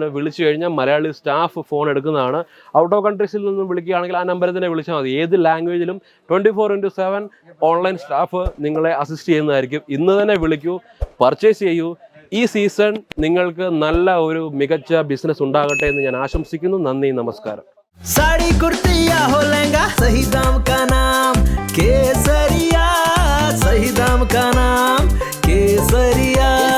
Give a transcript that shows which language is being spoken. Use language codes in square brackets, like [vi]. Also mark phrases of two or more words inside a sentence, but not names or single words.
[ml] വിളിച്ചു കഴിഞ്ഞാൽ മലയാളി സ്റ്റാഫ് ഫോൺ എടുക്കുന്നതാണ്. [en] out of [ml] കൺട്രീസിൽ നിന്നും വിളിക്കുകയാണെങ്കിൽ ആ നമ്പറിൽ തന്നെ വിളിച്ചാൽ മതി. ഏത് ലാംഗ്വേജിലും 24/7 [en] online staff [ml] നിങ്ങളെ അസിസ്റ്റ് ചെയ്യുന്നതായിരിക്കും. ഇന്ന് തന്നെ വിളിക്കൂ, പർച്ചേസ് ചെയ്യൂ. ഈ സീസൺ നിങ്ങൾക്ക് നല്ല ഒരു മികച്ച ബിസിനസ് ഉണ്ടാകട്ടെ എന്ന് ഞാൻ ആശംസിക്കുന്നു. നന്ദി, നമസ്കാരം. [hi] साड़ी कुर्ती या हो लहंगा, सही दाम का नाम केसरिया, सही दाम का नाम केसरिया।